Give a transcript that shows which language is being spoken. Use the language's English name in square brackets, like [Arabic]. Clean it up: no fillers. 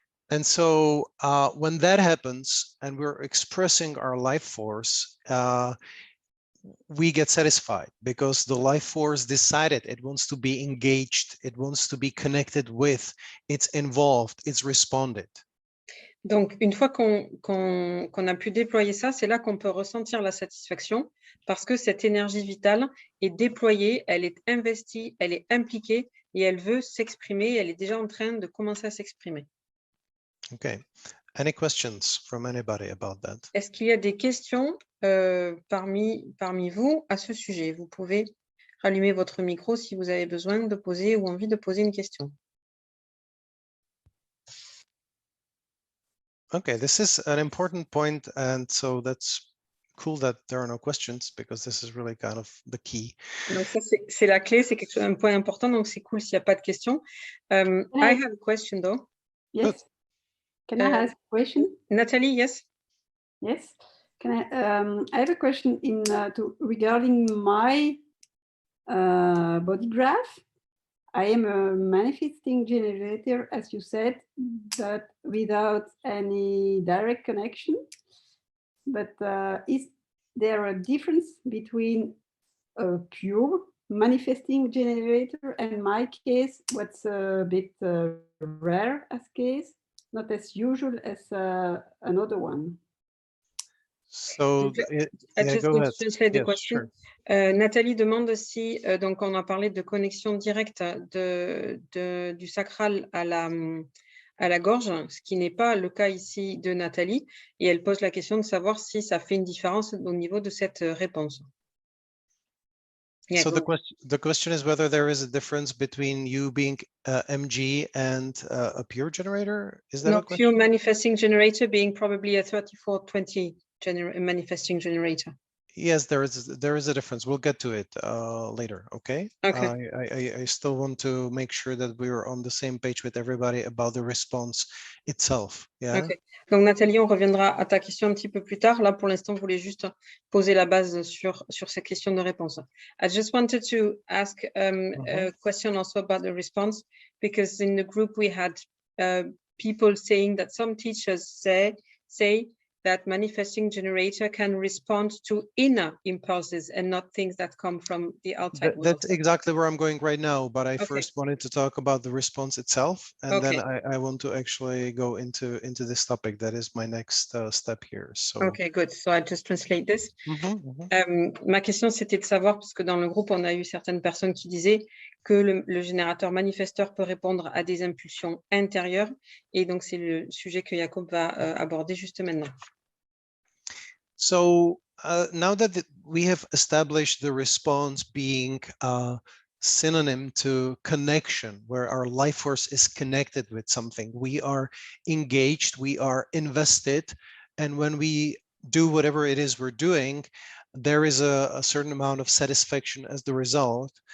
[English] And so when that happens and we're expressing our life force, we get satisfied because the life force decided it wants to be engaged, it wants to be connected with, it's involved, it's responded. [French] Donc, une fois qu'on a pu déployer ça, c'est là qu'on peut ressentir la satisfaction parce que cette énergie vitale est déployée, elle est investie, elle est impliquée et elle veut s'exprimer, elle est déjà en train de commencer à s'exprimer. [English] Okay. Any questions from anybody about that? [French] Est-ce qu'il y a des questions parmi vous à ce sujet? Vous pouvez rallumer votre micro si vous avez besoin de poser ou envie de poser une question. [English] Okay, this is an important point, and so that's cool that there are no questions because this is really kind of the key. [French] Donc ça, c'est la clé, c'est un point important, donc c'est cool s'il n'y a pas de questions. [English] I have a question though. Yes. Good. Can I ask a question? Nathalie, yes? Yes. Can I have a question regarding my body graph. I am a manifesting generator, as you said, but without any direct connection. But is there a difference between a pure manifesting generator and my case, what's a bit rare as case, not as usual as another one? So just go ahead. Translate the Yes, question. sure. [French] Nathalie demande si, donc on a parlé de connexion directe du sacral à la gorge, ce qui n'est pas le cas ici de Nathalie, et elle pose la question de savoir si ça fait une différence au niveau de cette réponse. [English] So the question is whether there is a difference between you being MG and a pure generator. Is that a question? Pure manifesting generator being probably a 3420 manifesting generator. Yes, there is a difference. We'll get to it later. Okay. I still want to make sure that we are on the same page with everybody about the response itself. Yeah. Okay. [French] Donc Nathalie, on reviendra à ta question un petit peu plus tard. Là, pour l'instant, je voulais juste poser la base sur ces questions de réponse. [English] I just wanted to ask a question also about the response, because in the group we had people saying that some teachers say that manifesting generator can respond to inner impulses and not things that come from the outside world. That's exactly where I'm going right now, but I first wanted to talk about the response itself, and then I want to actually go into this topic. That is my next step here. So okay, good. So I just translate this. [French] Ma question, c'était de savoir, parce que dans le groupe, on a eu certaines personnes qui disaient que le générateur manifesteur peut répondre à des impulsions intérieures, et donc c'est le sujet que Jakub va aborder juste maintenant. [English] So now that we have established the response being synonym to connection, where our life force is connected with something, we are engaged, we are invested, and when we do whatever it is we're doing, there is a certain amount of satisfaction as the result.